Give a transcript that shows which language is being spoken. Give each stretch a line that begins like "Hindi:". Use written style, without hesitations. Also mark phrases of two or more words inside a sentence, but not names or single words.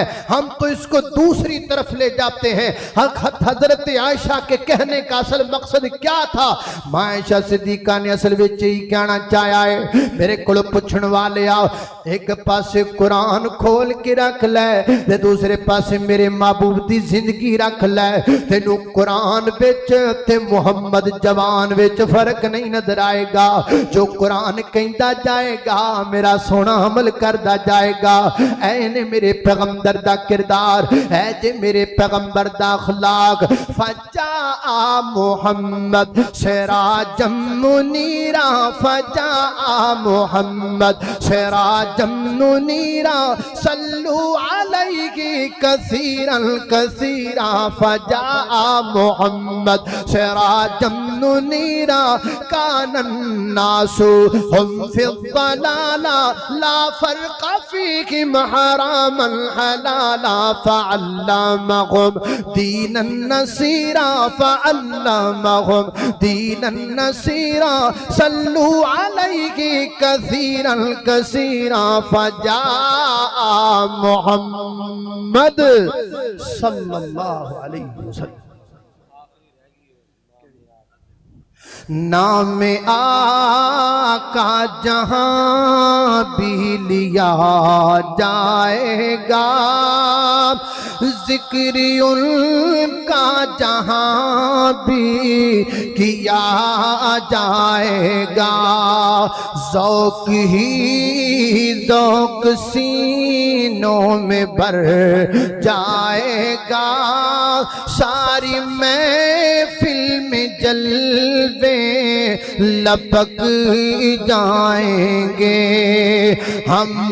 Urdu: ہم تو اس کو دوسری طرف لے جاتے ہیں. حضرت عائشہ کے کہنے کا اصل مقصد کیا تھا؟
Punjabi: عائشہ صدیقہ نے اصل وچ ہی کہنا چاہیا ہے میرے کول پوچھن والے آ ایک پاسے قرآن کھول کے رکھ لے تے دوسرے پاسے میرے محبوب دی زندگی رکھ لے تینو قرآن وچ تے محمد جوان وچ فرق نہیں نظر آئے گا. جو قرآن کہندا جائے گا میرا سونا عمل کردا جائے گا. اے نے میرے پیغمبر دا کردار اے جے میرے پیغمبر دا اخلاق.
Arabic: فجاء محمد سراجا منیرا فجاء محمد سراجا منیرا صلو علیہ کثیرا کثیرا. فجاء محمد سراجا منیرا کان الناس هم فی الضلالہ لا فرق فیہم حراما حلالا فعلمہم دین النصیرہ فعلمہم دین النصیرہ صلو علیہ کثیرا کثیرا. فجاء محمد صلی صلی اللہ علیہ وسلم۔
Urdu: نام آقا جہاں بھی لیا جائے گا، ذکر ان کا جہاں بھی کیا جائے گا، ذوق ہی ذوق سینوں میں بھر جائے گا، ساری محفل میں جلوے لپک جائیں گے، ہم